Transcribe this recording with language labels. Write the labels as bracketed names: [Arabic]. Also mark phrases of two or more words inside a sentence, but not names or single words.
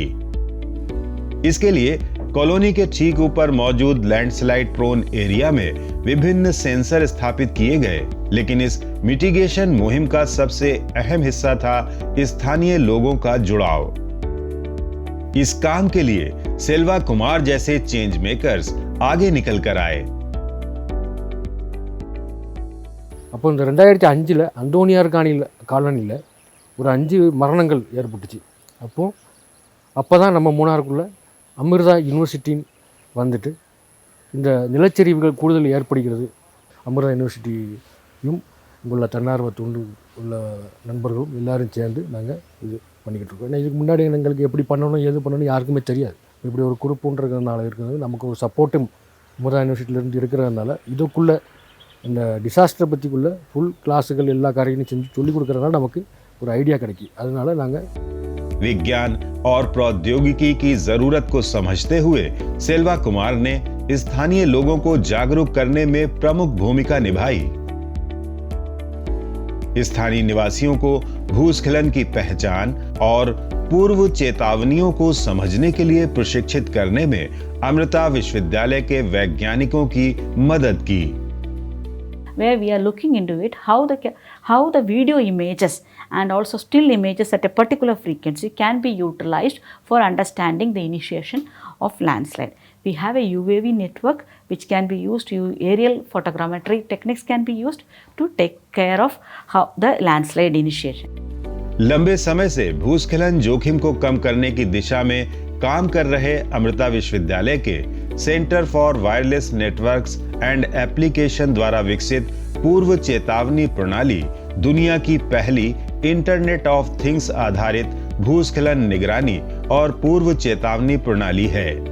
[Hindi] इसके लिए कॉलोनी के ठीक ऊपर मौजूद [English] landslide prone area [Hindi] में विभिन्न सेंसर स्थापित किए गए, लेकिन इस मिटिगेशन मुहिम का सबसे अहम हिस्सा था स्थानीय लोगों का जुड़ाव। इस काम के लिए सेल्वा कुमार जैसे [English] change makers [Hindi] आगे निकल कर आए। [Tamil] அப்போ இந்த 2005 அந்தோனியார் காலனியில் ஒரு 5 மரணங்கள் ஏற்பட்டுச்சு. அப்போ தான் நம்ம மூணாருக்குள்ள அமிர்தா யூனிவர்சிட்டின்னு வந்துட்டு இந்த நிலச்சரிவுகள் கூடுதல் ஏற்படுகிறது. அமிர்தா யூனிவர்சிட்டியும் இங்குள்ள தன்னார்வ தொண்டு உள்ள நண்பர்களும் எல்லாரும் சேர்ந்து நாங்கள் இது பண்ணிக்கிட்டு இருக்கோம். ஏன்னா இதுக்கு முன்னாடி எங்களுக்கு எப்படி பண்ணணும் எது பண்ணணும் யாருக்குமே தெரியாது. இப்படி ஒரு குரூப்புன்றதுனால இருக்கிறது நமக்கு ஒரு சப்போர்ட்டும் அமிர்தா யூனிவர்சிட்டியிலேருந்து இருக்கிறதுனால இதுக்குள்ளே இந்த டிசாஸ்டரை பற்றிக்குள்ள [English] full classes [Tamil] எல்லா காரியங்களும் செஞ்சு சொல்லிக் கொடுக்குறதுனால நமக்கு ஒரு ஐடியா கிடைக்கும். அதனால நாங்கள் [Hindi] विज्ञान और प्रौद्योगिकी की जरूरत को समझते हुए सेल्वा कुमार ने स्थानीय लोगों को जागरूक करने में प्रमुख भूमिका निभाई। स्थानीय निवासियों को भूस्खलन की पहचान और पूर्व चेतावनियों को समझने के लिए प्रशिक्षित करने में अमृता विश्वविद्यालय के वैज्ञानिकों की मदद की। [English] Where we are looking into it, how the video images and also still images at a particular frequency can be utilized for understanding the initiation of landslide. We have a UAV network which can be used, aerial photogrammetry techniques can be used to take care of how the landslide initiation. [Hindi] लंबे समय से भूस्खलन जोखिम को कम करने की दिशा में काम कर रहे अमृता विश्वविद्यालय के सेंटर फॉर वायरलेस नेटवर्क्स एंड एप्लीकेशन द्वारा विकसित पूर्व चेतावनी प्रणाली दुनिया की पहली [English] internet of things [Hindi] आधारित भूस्खलन निगरानी और पूर्व चेतावनी प्रणाली है।